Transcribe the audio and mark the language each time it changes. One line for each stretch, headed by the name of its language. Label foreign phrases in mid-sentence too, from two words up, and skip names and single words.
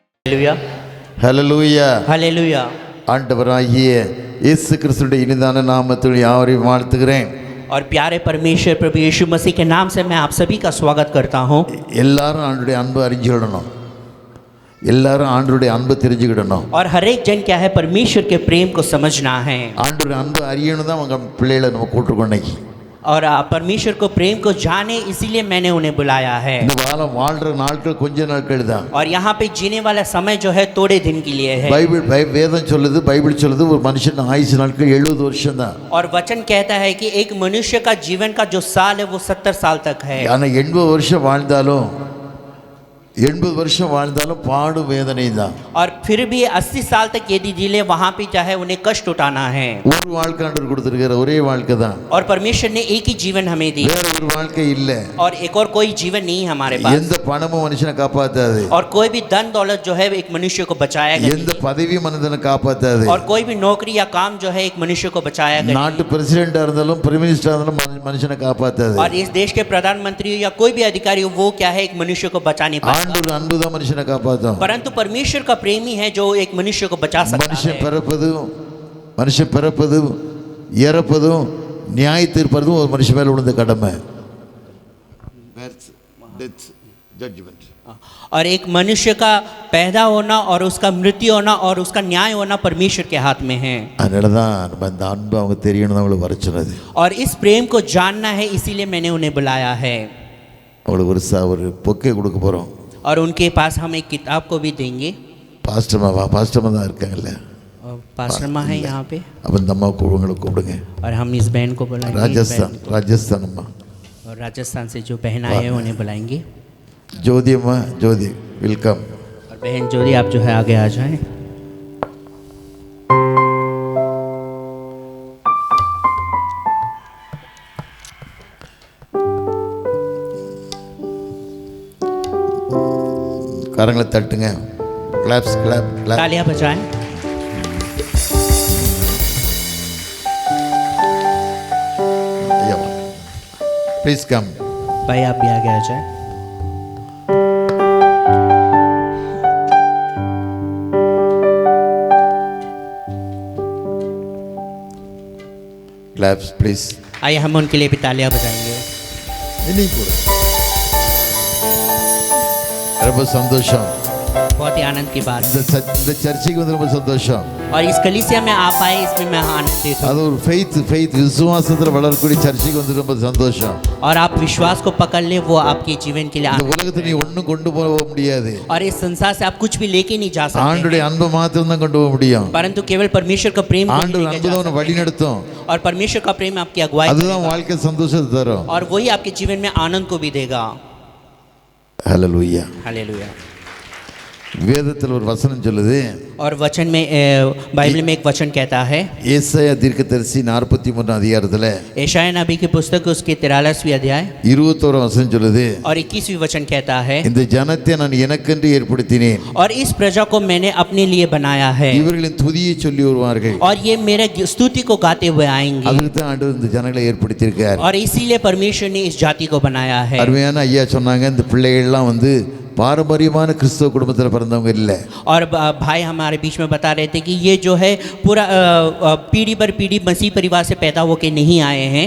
Tamil: ஹalleluya ஹalleluya ஹalleluya. ஆண்டவராகிய இயேசு கிறிஸ்துவின் இனிதான நாமத்தில் யாவரையும் வாழ்த்துகிறேன்.
Hindi: और प्यारे परमेश्वर प्रभु यीशु मसीह के नाम से मैं आप सभी का स्वागत करता हूँ.
Tamil: எல்லாரும் ஆண்டவருடைய அன்பு அறிஞ்சிடணும், எல்லாரும் ஆண்டவருடைய அன்பு தெரிஞ்சுக்கிடணும்.
Hindi: और हर एक जन क्या है परमेश्वर के प्रेम को समझना है.
Tamil: ஆண்டவருடைய அன்பு அறியணும் தான் அவங்க பிள்ளைகளை நம்ம கூட்டிருக்கோம் இன்னைக்கு.
Hindi: और परमेश्वर को प्रेम को जाने इसीलिए मैंने उन्हें बुलाया है.
Tamil: இந்த வாரம் வாழ்ற நாட்கள் கொஞ்ச நாட்கள் தான்.
Hindi: और यहाँ पे जीने वाला समय जो है थोड़े दिन के लिए है.
Tamil: வேதம் சொல்லுது, பைபிள் சொல்லுது ஒரு மனுஷன் ஆயுசு நாட்கள் 70 வருஷம் தான்.
Hindi: और वचन कहता है कि एक मनुष्य का जीवन का जो साल है वो 70 साल तक है.
Tamil: ஆனா 80 வருஷம் வாழ்ந்தாலும் 80 வருஷம் வாழ்ந்தாலும் பாடு வேதனை தான்.
Hindi: और फिर भी 80 साल तक यदि जिले वहाँ पे चाहे उन्हें कष्ट उठाना है.
Tamil: ஒரு வாழ்க்கை ஆண்டவர் கொடுத்திருக்கிற ஒரே வாழ்க்கை தான்.
Hindi: और परमेश्वर ने एक ही जीवन हमें दी.
Tamil: வேற ஒரு வாழ்க்கை இல்ல.
Hindi: और एक और कोई जीवन नहीं है हमारे पास.
Tamil: எந்த பணமும் மனுஷனை காப்பாத்தாது.
Hindi: और कोई भी धन दौलत जो है एक मनुष्य को बचाएगा.
Tamil: எந்த பதவியும் மனிதனை காப்பாத்தாது.
Hindi: और कोई भी नौकरी या काम जो है एक मनुष्य को बचाएगा.
Tamil: நாட்டு பிரசிடென்ட்டா இருந்தாலும்
English: prime minister
Tamil: இருந்தாலும் மனுஷனை காப்பாத்தாது.
Hindi: और इस देश के प्रधानमंत्री या कोई भी अधिकारी वो क्या है एक मनुष्य को बचा नहीं पाता.
Tamil: ஆண்டவர் அன்பு தான் மனுஷனை காப்பாத்தும்.
Hindi: परंतु परमेश्वर का प्रेमी है जो एक मनुष्य को बचा सकता है.
Tamil: மனுஷன் பிறப்பதும் இறப்பதும் நியாய தீர்ப்பதும் ஒரு மனுஷன் மேல விழுந்த கடமை.
Hindi: और एक मनुष्य का पैदा होना और उसका मृत्यु होना और उसका न्याय होना परमेश्वर के हाथ में है.
Tamil: அதனால தான் நம்ம அந்த அன்பு அவங்க தெரியணும் அவங்கள வர சொன்னது.
Hindi: और इस प्रेम को जानना है इसीलिए मैंने उन्हें बुलाया है.
Tamil: அவங்களுக்கு ஒரு பொக்கே கொடுக்க போறோம்.
Hindi: और उनके पास हम एक किताब को भी देंगे.
Tamil: பாஸ்டர்மா தான் இருக்காங்கல்ல,
Hindi: पास्टर माँ है यहाँ पे.
Tamil: அப்ப இந்த அம்மா கூப்பிடுங்க.
Hindi: और हम इस बहन को बुलाएंगे.
Tamil: ராஜஸ்தான் அம்மா.
Hindi: और राजस्थान से जो बहन आए हैं उन्हें बुलाएंगे. ज्योति अम्मा, ज्योति वेलकम. और बहन ज्योति आप जो है आगे आ जाएं.
Tamil: கரங்களை தட்டுங்க.
English: claps clap clap.
Hindi: तालियां बजाएं.
English: please come.
Hindi: भाई आप भी आगे आ जाएं.
English: claps please.
Hindi: आइए हम उनके लिए भी तालियां बजाएंगे. नहीं पूरा
Tamil: ரொம்ப சந்தோஷம்.
Hindi: बहुत ही आनंद की बात.
Tamil: இந்த சர்ச்சுக்கு வந்து ரொம்ப சந்தோஷம்.
Hindi: और इस कलीसिया में आप आए इसमें मैं आनंदित हूँ.
Tamil: அது ஒரு ஃபெய்த் விசுவாசத்துல வளரக்கூடிய சர்ச்சுக்கு வந்து ரொம்ப சந்தோஷம்.
Hindi: और आप विश्वास को पकड़ ले वो आपके जीवन के लिए
Tamil: இந்த உலகத்துல நீ ஒண்ணும் கொண்டு போக முடியாது.
Hindi: और इस संसार से आप कुछ भी लेके नहीं जा सकते.
Tamil: ஆண்டவருடைய அன்பு மாத்திரம் தான் கொண்டு போக முடியும்.
Hindi: परंतु केवल परमेश्वर का प्रेम
Tamil: ஆண்டவர் அன்பு தான் உன்னை வழி நடத்தும்.
Hindi: और परमेश्वर का प्रेम आपकी अगुवाई
Tamil: அதுதான் வாழ்க்கை சந்தோஷத்தை தரும்.
Hindi: और वही आपके जीवन में आनंद को भी देगा. हालेलुया हालेलुया.
Tamil: வேதத்தில் ஒரு வசனம் சொல்லுது.
Hindi: और वचन में बाइबल में एक वचन कहता है.
Tamil: ஏசாயா தீர்க்கதரிசி 43 அதிகாரத்துல
Hindi: यशायाह नबी की पुस्तक उसके 43वीं अध्याय
Tamil: 21 वचन சொல்லுது.
Hindi: और 21वीं वचन कहता है.
Tamil: இந்த ஜனத்தை நான் எனக்கென்று ஏற்படுத்தினேன்.
Hindi: और इस प्रजा को मैंने अपने लिए बनाया है.
Tamil: இவர்களின் துதியை சொல்லி வருவார்கள்.
Hindi: और ये मेरे स्तुति को गाते हुए आएंगे.
Tamil: அதுக்கு தான் ஆண்டவர் இந்த ஜனங்களை ஏற்படுத்தியிருக்கார்.
Hindi: और इसीलिए परमेश्वर ने इस जाति को बनाया है.
Tamil: அருமையான ஐயா சொன்னாங்க, இந்த பிள்ளைகள்லாம் வந்து பாரம்பரியமான கிறிஸ்தவ குடும்பத்தில் பிறந்தவங்க இல்லை.
Hindi: और भाई हमारे बीच में बता रहे थे कि ये जो है पूरा पीढ़ी पर पीढ़ी मसीह परिवार से पैदा होके नहीं आए हैं.